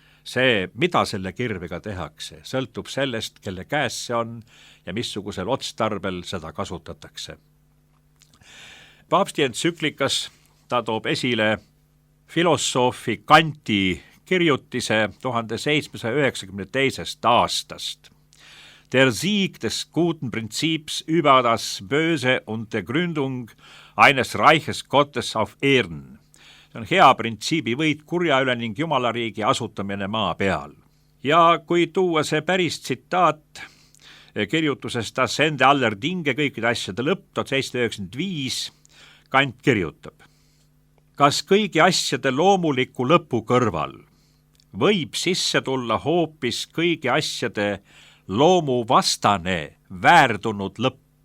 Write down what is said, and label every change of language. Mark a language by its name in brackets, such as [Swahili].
[Estonian] see, mida selle kirvega tehakse, sõltub sellest, kelle käes see on ja missugusel otstarbel seda kasutatakse. Paavsti entsüklikas ta toob esile filosoofi Kanti kirjutise 1792. aastast. [German] Der Sieg des guten Prinzips über das Böse und der Gründung eines Reiches Gottes auf Erden. [Estonian] See on hea printsiibi võit kurja üle ning jumalariigi asutamine maa peal. Ja kui tuua see päris tsitaat kirjutusest [German] Das Ende aller Dinge, [Estonian] kõikide asjade lõpp, 1795, Kant kirjutab: kas kõigi asjade loomuliku lõpu kõrval võib sisse tulla hoopis kõigi asjade loomuvastane väärdunud lõpp?